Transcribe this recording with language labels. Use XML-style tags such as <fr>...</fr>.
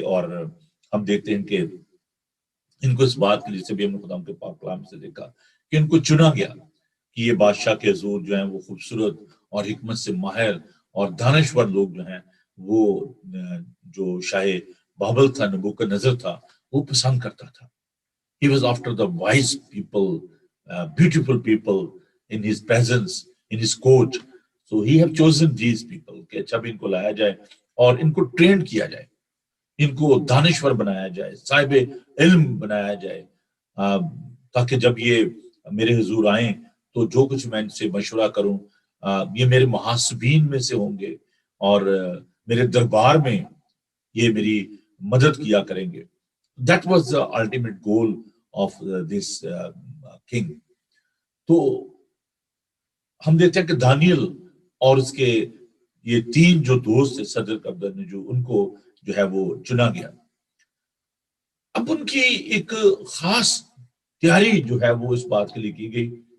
<ur>اور ہم دیکھتے ہیں کہ ان کو اس بات کے لیے سے بھی ہم نے خدا ان کے پاک کلام سے دیکھا کہ ان کو چنا گیا کہ یہ بادشاہ کے حضور جو ہیں وہ خوبصورت اور حکمت سے ماہر اور دانشور لوگ جو ہیں وہ جو شاہ بابل تھا، نبوکدنضر تھا، وہ پسند کرتا تھا.</ur> <en>He was after the wise people, beautiful people in his presence, in his court. So he have chosen these people</en> <ur>کہ اچھا بھی ان کو لایا جائے اور ان کو ٹرین کیا جائے، ان کو دانشور بنایا جائے، صاحب علم بنایا جائے، تاکہ جب یہ میرے حضور آئیں تو جو کچھ میں ان سے مشورہ کروں یہ میرے محاسبین میں سے ہوں گے اور میرے دربار میں یہ میری مدد کیا کریں گے.</ur> <en>That was the ultimate goal of this king.</en> <ur>تو ہم دیکھتے ہیں کہ دانیل اور اس کے یہ 3 جو دوست تھے صدر عبدالنجو، ان کو جو ہے وہ چنا گیا. اب ان کی ایک خاص تیاری جو ہے وہ اس بات کے لیے کی گئی.</ur>